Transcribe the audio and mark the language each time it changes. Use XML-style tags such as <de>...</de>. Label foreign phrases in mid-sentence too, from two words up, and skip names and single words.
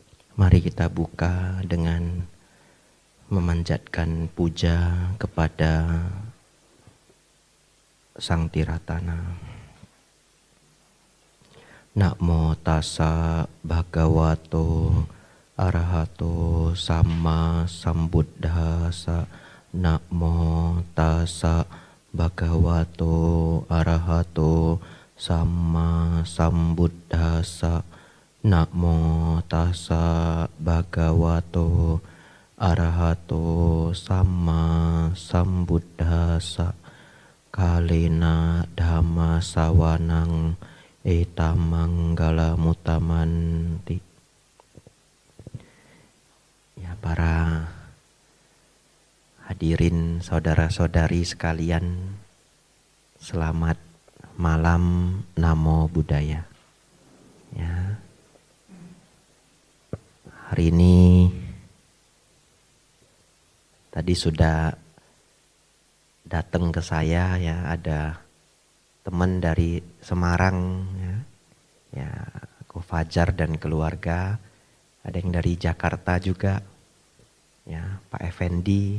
<id>Mari kita buka dengan memanjatkan puja kepada Sang Tiratana.</id> <pi>Namo tassa bhagavato arahato sama sambuddhassa. Namo tassa bhagavato arahato sama sambuddhassa. Namo tassa bhagavato arahato sama sambuddhassa. Kalena dhamma sawanang etamanggala mutamanti.</pi> <id>Ya, para hadirin saudara-saudari sekalian, selamat malam,</id> <pi>Namo Buddhaya.</pi> <id>Ya. Hari ini tadi sudah datang ke saya, ya, ada teman dari Semarang, ya, Ko Fajar dan keluarga, ada yang dari Jakarta juga, ya, Pak Effendi.</id>